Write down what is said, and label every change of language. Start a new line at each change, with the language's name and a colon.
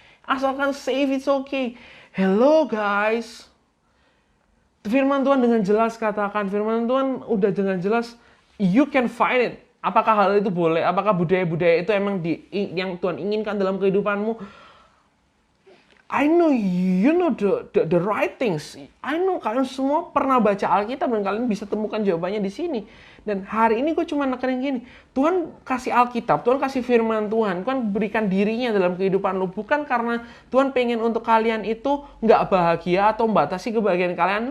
English: Asalkan safe, it's okay. Hello guys.
Indonesian: Firman Tuhan dengan jelas katakan, firman Tuhan udah dengan jelas, you can find it. Apakah hal itu boleh? Apakah budaya-budaya itu emang yang Tuhan inginkan dalam kehidupanmu?
English: I know you know the right things.
Indonesian: I know kalian semua pernah baca Alkitab dan kalian bisa temukan jawabannya di sini. Dan hari ini gue cuma nekenin gini. Tuhan kasih Alkitab, Tuhan kasih firman Tuhan. Tuhan berikan dirinya dalam kehidupan lu. Bukan karena Tuhan pengen untuk kalian itu nggak bahagia atau membatasi kebahagiaan kalian.